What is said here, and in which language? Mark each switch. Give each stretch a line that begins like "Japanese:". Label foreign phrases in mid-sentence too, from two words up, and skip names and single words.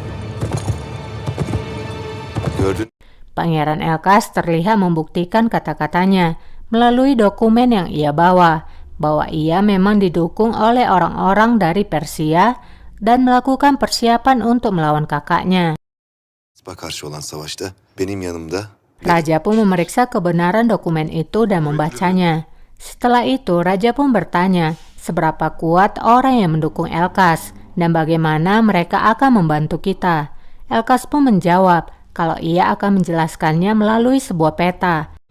Turkish: Gördün.
Indonesian: Pangeran Elkas terlihat membuktikan kata-katanya melalui dokumen yang ia bawa, bahwa ia memang didukung oleh orang-orang dari Persia dan melakukan persiapan untuk melawan kakaknya.
Turkish: Karşı olan savaşta benim yanımda.
Indonesian: Raja pun memeriksa kebenaran dokumen itu dan membacanya. Setelah itu, Raja pun bertanya seberapa kuat orang yang mendukung Elkas dan bagaimana mereka akan membantu kita. Elkas pun menjawab kalau ia akan menjelaskannya melalui sebuah peta.